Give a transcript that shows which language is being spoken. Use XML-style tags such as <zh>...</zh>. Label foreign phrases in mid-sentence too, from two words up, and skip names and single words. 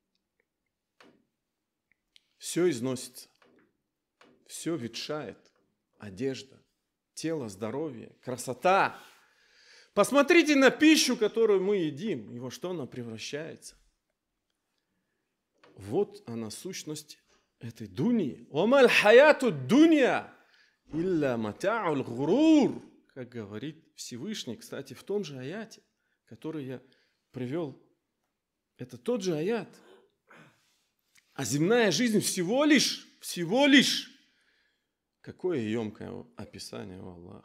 <ru>Все износится, все ветшает, одежда, тело, здоровье, красота. Посмотрите на пищу, которую мы едим, и во что она превращается. Вот она сущность этой дуньи.</ru> <ar>وما الحياة الدنيا إلا متاع الغرور,</ar> <ru>как говорит Всевышний, кстати, в том же аяте, который я привел. Это тот же аят. А земная жизнь всего лишь, какое емкое описание у Аллаха.</ru>